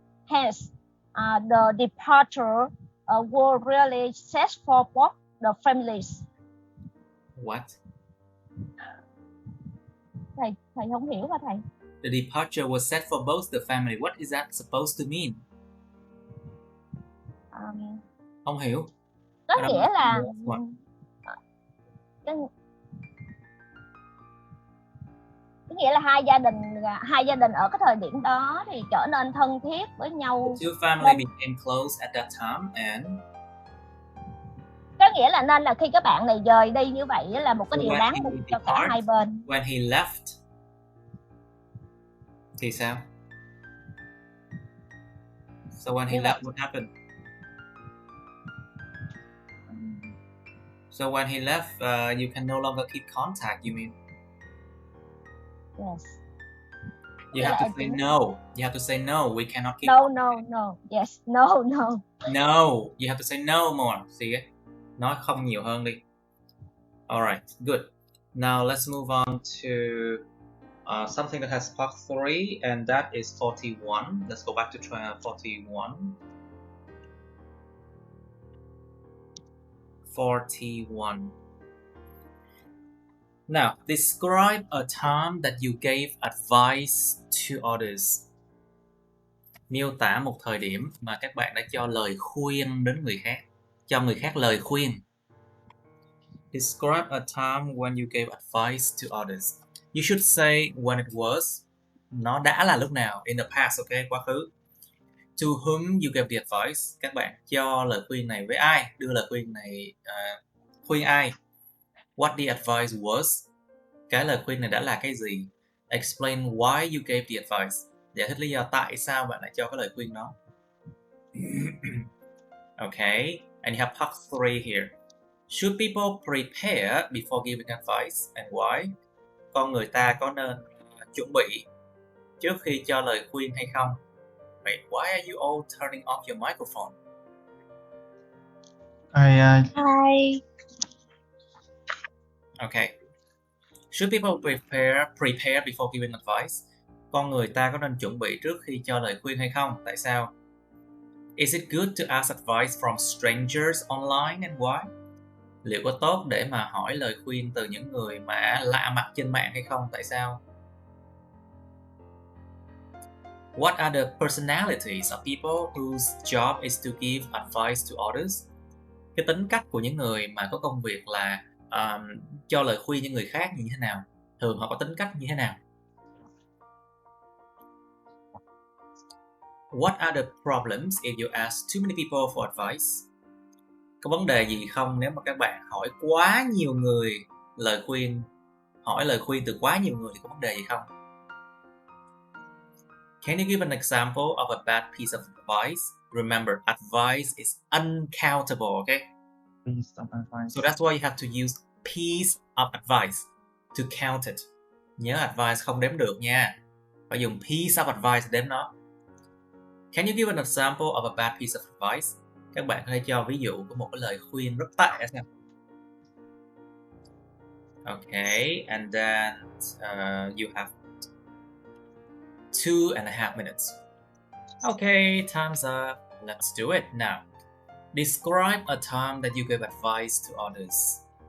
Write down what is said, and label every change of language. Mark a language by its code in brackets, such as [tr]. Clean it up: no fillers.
[en] Hence, the departure was really sad for both the families. What? [vi] Thầy không hiểu hả thầy? [en] The departure was set for both the family. What is that supposed to mean? [vi] Không hiểu. Có nghĩa là có nghĩa là hai gia đình ở cái thời điểm đó thì trở nên thân thiết với nhau. [en] The two families became close at that time and [vi] có nghĩa là nên là khi các bạn này rời đi như vậy là một cái điều đáng mừng cho cả hai bên. [en] When he left [vi] thì sao? [en] So when he left, what happened? So when he left, you can no longer keep contact, you mean? Yes. You have to say no. You have to say no. We cannot keep No. Yes. No. No. You have to say no more. See it? [vi] Nói không nhiều hơn đi. [en] Alright, good. Now let's move on to something that has part 3, and that is 41. Let's go back to 41. 41. Now, describe a time that you gave advice to others. [vi] Miêu tả một thời điểm mà các bạn đã cho lời khuyên đến người khác. Cho người khác lời khuyên. [en] Describe a time when you gave advice to others. You should say when it was. [vi] Nó đã là lúc nào. [en] In the past, okay? [vi] Quá khứ. [en] To whom you gave the advice. [vi] Các bạn cho lời khuyên này với ai? Đưa lời khuyên này khuyên ai? [en] What the advice was. [vi] Cái lời khuyên này đã là cái gì? [en] Explain why you gave the advice. [vi] Giải thích lý do tại sao bạn lại cho cái lời khuyên đó. [en] Okay. And you have part 3 here. Should people prepare before giving advice and why? [vi] Con người ta có nên chuẩn bị trước khi cho lời khuyên hay không? [en] Wait, why are you all turning off your microphone? Hi. Okay. Should people prepare before giving advice? [vi] Con người ta có nên chuẩn bị trước khi cho lời khuyên hay không? Tại sao? [en] Is it good to ask advice from strangers online and why? [vi] Liệu có tốt để mà hỏi lời khuyên từ những người mà lạ mặt trên mạng hay không? Tại sao? [en] What are the personalities of people whose job is to give advice to others? [vi] Cái tính cách của những người mà có công việc là cho lời khuyên những người khác như thế nào? Thường họ có tính cách như thế nào? [en] What are the problems if you ask too many people for advice? [vi] Có vấn đề gì không nếu mà các bạn hỏi quá nhiều người lời khuyên, hỏi lời khuyên từ quá nhiều người thì có vấn đề gì không? [en] Can you give an example of a bad piece of advice? Remember, advice is uncountable, okay? Piece of advice. So that's why you have to use piece of advice to count it. [vi] Nhớ advice không đếm được nha. Phải dùng piece of advice để đếm nó. [en] Can you give an example of a bad piece of advice? [vi] Các bạn có thể cho ví dụ của một cái lời khuyên rất tệ xem. [en] Okay, and then you have 2.5 minutes. Okay, time's up. Let's do it now. Describe a time that you gave advice to others.